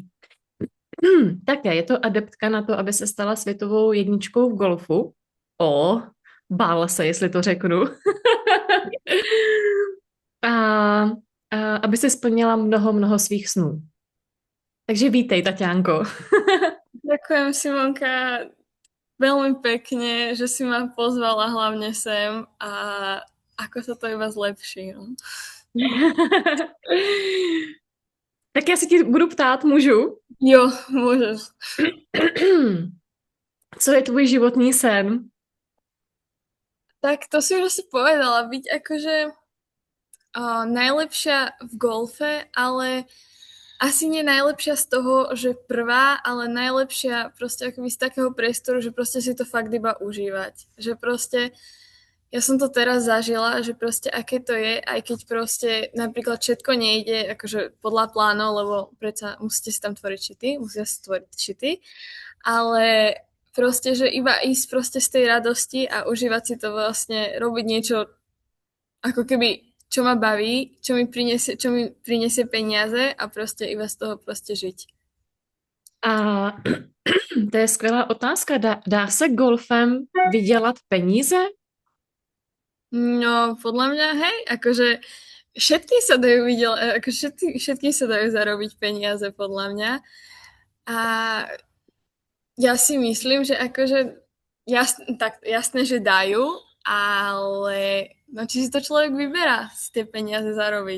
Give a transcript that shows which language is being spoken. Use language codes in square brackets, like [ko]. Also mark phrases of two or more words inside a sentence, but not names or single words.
[cs] Také je to adeptka na to, aby se stala světovou jedničkou v golfu. Bála se, jestli to řeknu. a aby se splnila mnoho svých snů. Takže vítej, Tatiánko. [sk] Ďakujem, Simonka, veľmi pekne, že si ma pozvala hlavne sem a ako sa to iba zlepší. No. [cs] Tak já se ti budu ptát, můžu? [sk] Jo, môžeš. [cs] Co je tvůj životní sen? [sk] Tak to si už asi povedala, byť akože najlepšia v golfe, ale asi nie najlepšia z toho, že prvá, ale najlepšia proste akoby z takého priestoru, že proste si to fakt iba užívať. Že proste ja som to teraz zažila, že proste aké to je, aj keď proste napríklad všetko nejde akože podľa plánov, lebo predsa musíte si tam tvoriť šity, musia si tvoriť šity, ale proste, že iba ísť proste z tej radosti a užívať si to vlastne, robiť niečo ako keby čo ma baví, čo mi prinesie peniaze a proste iba z toho proste žiť. [cs] A to je skvělá otázka. Dá se golfem vydělat peníze? No, [sk] podľa mňa, hej, akože všetky sa dajú všetky sa dajú zarobiť peniaze, podľa mňa. A ja si myslím, že akože jasné, že dajú, ale no či si to človek vyberá si tie peniaze zarobiť.